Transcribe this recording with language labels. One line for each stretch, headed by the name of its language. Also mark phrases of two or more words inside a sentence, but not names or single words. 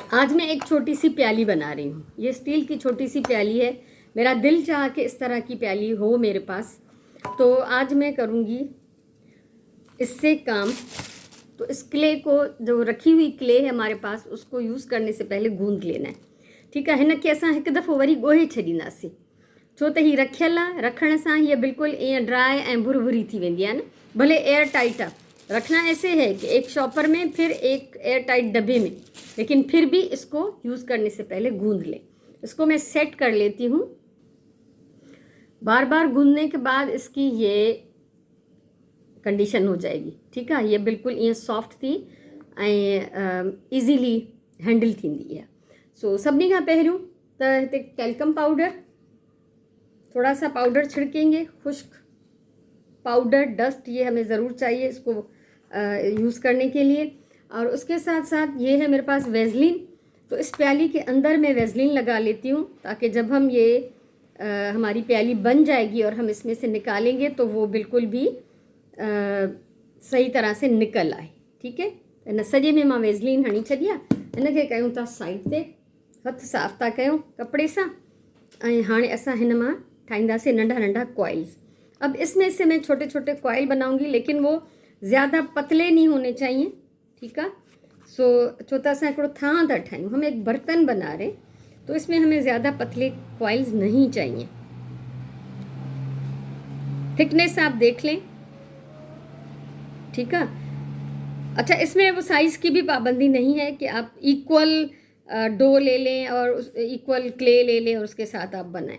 Urdu: آج میں ایک چھوٹی سی پیالی بنا رہی ہوں۔ یہ اسٹیل کی چھوٹی سی پیالی ہے. میرا دل چاہ کے اس طرح کی پیالی ہو میرے پاس، تو آج میں کروں گی اس سے کام. تو اس کلے کو، جو رکھی ہوئی کلے ہے ہمارے پاس، اس کو یوز کرنے سے پہلے گوندھ لینا ہے. ٹھیک ہے.
Sindhi: हिन खे असां हिकु दफ़ो वरी ॻोहे छॾींदासीं, छो त हीअ रखियल आहे। रखण सां हीअ बिल्कुलु ईअं ड्राई ऐं भुरभुरी थी वेंदी आहे न।
Urdu: भले
English: air tight
Urdu: आहे, رکھنا ایسے ہے کہ ایک شاپر میں پھر ایک
English: air tight
Urdu: ڈبے میں، لیکن پھر بھی اس کو یوز کرنے سے پہلے گوندھ لیں. اس کو میں سیٹ کر لیتی ہوں. بار بار گوندھنے کے بعد اس کی یہ کنڈیشن ہو جائے گی. ٹھیک ہے.
Sindhi: ये बिल्कुल ईअं सॉफ्ट थी ऐं
English: easily handle
Sindhi: थींदी है। सो सभिनी खां पहिरियों त हिते
English: talcum powder,
Urdu: تھوڑا سا پاؤڈر چھڑکیں گے، خشک پاؤڈر، ڈسٹ، یہ ہمیں ضرور چاہیے اس کو یوز کرنے کے لیے. اور اس کے ساتھ ساتھ یہ ہے میرے پاس ویزلین۔ تو اس پیالی کے اندر میں ویزلین لگا لیتی ہوں، تاکہ جب ہم یہ ہماری پیالی بن جائے گی اور ہم اس میں سے نکالیں گے تو وہ بالکل بھی صحیح طرح سے نکل آئے. ٹھیک ہے.
Sindhi: इन सॼे में मां वेज़लिन हणी छॾी आहे। हिनखे कयूं था साइड ते, हथ साफ़ था कयूं कपिड़े सां। ऐं हाणे असां हिन मां ठाहींदासीं नंढा नंढा कॉइल्स।
Urdu: اب اس میں سے میں چھوٹے چھوٹے کوائل بناؤں گی، لیکن وہ زیادہ پتلے نہیں ہونے چاہئیں. ٹھیک ہے.
Sindhi: सो छो त असां हिकिड़ो थां था ठाहियूं,
Urdu: ہم ایک برتن بنا رہے، تو اس میں ہمیں زیادہ پتلے کوائلز نہیں چاہئیں. تھکنیس آپ دیکھ لیں. ٹھیک ہے. اچھا، اس میں وہ سائز کی بھی پابندی نہیں ہے کہ آپ
English: equal dough
Urdu: لے لیں اور اس
English: equal clay
Urdu: لے لیں اور اس کے ساتھ آپ بنائیں.